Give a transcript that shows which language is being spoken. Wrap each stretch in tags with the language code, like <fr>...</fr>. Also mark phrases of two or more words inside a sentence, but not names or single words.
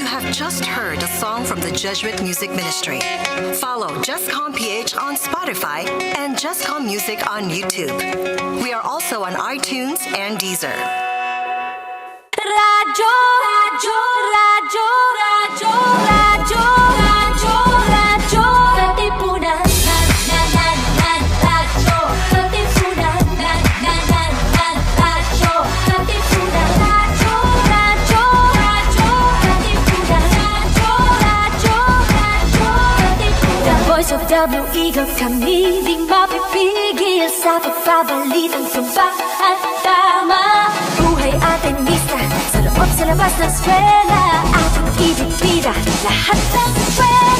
<en>just heard a song from the Jesuit Music Ministry. Follow JustCom PH on Spotify and JustCom Music on YouTube. We are also on iTunes and Deezer. Radyo, radyo, radyo, radyo, radyo, radyo, radyo, Katipunan, radyo, Katipunan, radyo, Katipunan, radyo, radyo, radyo, Katipunan, radyo, Katipunan. The voice of W Eagle</en> <tl>kami, di mapipigil sa pagbabalitang tumba at tama. Buhay atin misa, sa loob sa labas ng eskwela, ating ibig bida, lahat ng eskwela.</tl>